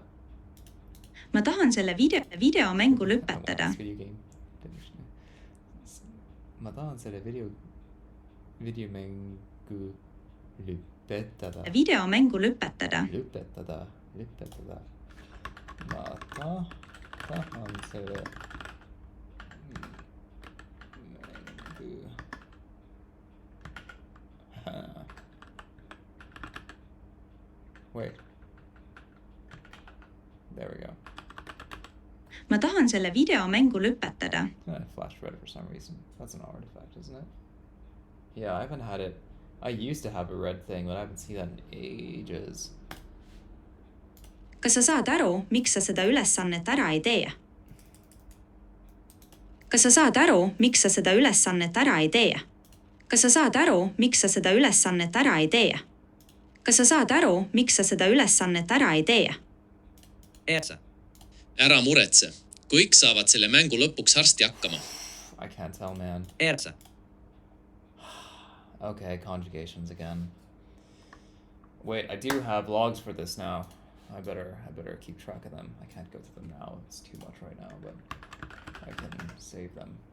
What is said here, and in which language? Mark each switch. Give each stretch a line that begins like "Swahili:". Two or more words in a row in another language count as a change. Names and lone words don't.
Estonian: Ma tahan selle videomängu lõpetada. Ma tahan selle videomängu lõpetada. Videomängu lõpetada. Lõpetada. Ma tahan selle Wait.
English: There we go.
Estonian: Ma tahan selle videomängu lõpetada.
English: I flash read it for some reason. That's an artifact, isn't it? Yeah, I haven't had it. I used to have a red thing, but I haven't seen that in ages.
Estonian: Kas sa saad aru, miks sa seda ülesannet ära ei tee? Kas sa saad aru, miks sa seda ülesannet ära ei tee? Kas sa saad aru, miks sa seda ülesannet ära ei tee? Kas sa saad aru, miks sa seda ülesannet ära ei tee? Ära muretse. Kõik saavad selle mängu lõpuks harsti hakkama.
English: I can't tell, man. Okay, conjugations again. Wait, I do have logs for this now. I better keep track of them. I can't go through them now. It's too much right now, but I can save them.